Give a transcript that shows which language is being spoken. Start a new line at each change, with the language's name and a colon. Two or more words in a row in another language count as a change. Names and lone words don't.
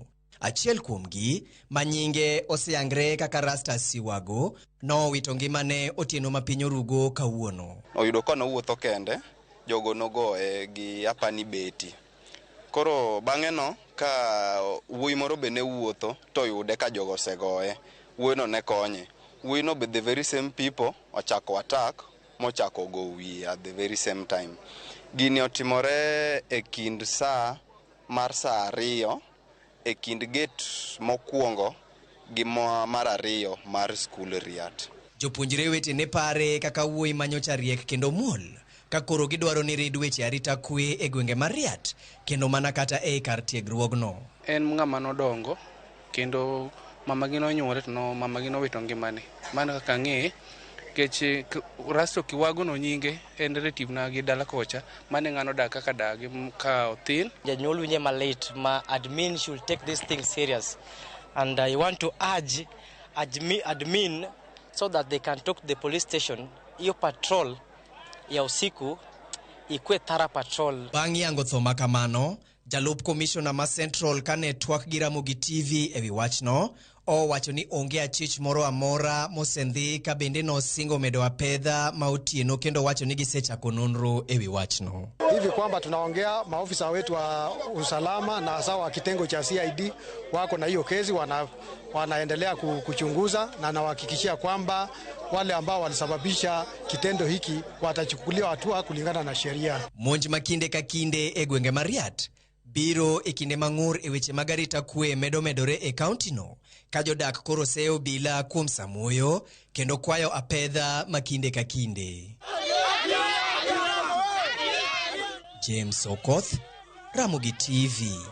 Luo (Kenya and Tanzania): Achiel kuomgi manyinge oseyangre kaka Rasta Siwago no wito ngimane otieno ma piny orugo kawuono. Oyudo kono wuotho kende. Jogo nogoe gi apani beti. Koro bang'e no ka wuoyi moro be ne wuotho to yude ka jogo segoe. Wuoyi no ne konye. Wuoyi no be
English: the very same people
Luo (Kenya and Tanzania): ochako attack mochako go wiye
English: at the very same time.
Luo (Kenya and Tanzania): Gini otimore e kind saa mar saa 2 e kind gate mokwongo gi mar 2 mar skul RIAT. Jopuonjre wete ne pare kaka wuoyi manyocha riek kendo muol. Ka koro gidwaro ni rid weche arita kwe e gwenge mar RIAT kendo mana kata e kar tiegruogno. En ng'ama nodongo kendo mamagi nonyuole to mamagi nowito ngimane. Mano kaka ng'e kech Rasto Kiwago no nyinge en relative na gi dala kocha mane ng'ano dak kaka dagi ka othin. Janyuol winje malit ma
English: admin should take this thing serious, and I want to urge admin so that they can talk to the police station.
Swahili: Iyo patrol ya usiku ikwe thara patrol.
Luo (Kenya and Tanzania): Bang' yango tho makamano, jalup commissioner ma Central ka network gi Ramogi TV ewi wachno owacho ni onge achich moro amora mosendhi ka bende no singo medo apedha ma otieno kendo wacho ni gisechako nonro ewi wachno.
Swahili: Hivi kwamba tunaongea maofisa wetu wa usalama na sawa kitengo cha CID wako na hiyo kesi wanaendelea kuchunguza na nawahakikishia kwamba wale ambao walisababisha kitendo hiki watachukuliwa hatua kulingana na sheria.
Luo (Kenya and Tanzania): Monj makinde ka kinde e gwenge ma RIAT biro e kinde mang'ur e weche mag arita kwe medo medore e kauntino ka jodak koro seyo obila kuom samuoyo kendo kwayo apedha makinde ka kinde. James Okoth, Ramogi TV.